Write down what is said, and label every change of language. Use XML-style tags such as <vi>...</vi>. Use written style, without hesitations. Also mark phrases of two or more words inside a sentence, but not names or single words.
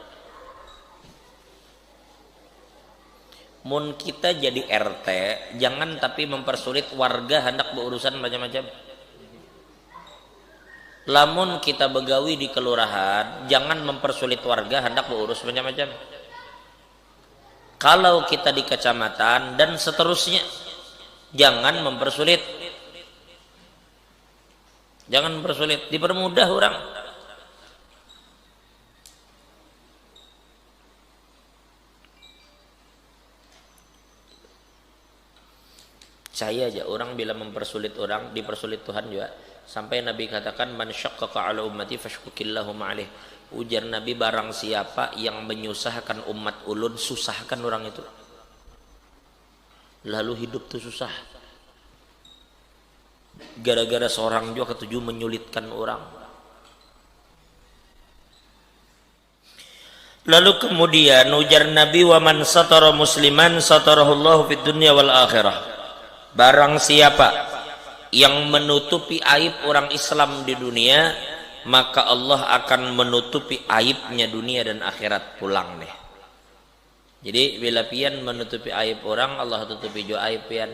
<bjn>Mun kita jadi RT, jangan tapi mempersulit warga hendak berurusan macam-macam. Lamun kita begawi di kelurahan, jangan mempersulit warga hendak beurus macam-macam. Kalau kita di kecamatan dan seterusnya, jangan mempersulit. Jangan mempersulit, dipermudah orang. Saya aja orang bila mempersulit orang, dipersulit Tuhan juga. Sampai Nabi katakan,</bjn> <ar>من شقق على أمتي فشقق الله معه.</ar> <bjn>Ujar Nabi, barang siapa yang menyusahkan umat ulun, susahkan orang itu. Lalu hidup tuh susah. Gara-gara seorang juga ketujuh menyulitkan orang. Lalu kemudian ujar Nabi,</bjn> <ar>ومن ستر مسلما ستره الله في الدنيا والآخرة.</ar> <id>Barang siapa yang menutupi aib orang Islam di dunia, maka Allah akan menutupi aibnya dunia dan akhirat.</id> <bjn>Pulang deh. Jadi bila pian menutupi aib orang, Allah tutupi juga aib pian.</bjn>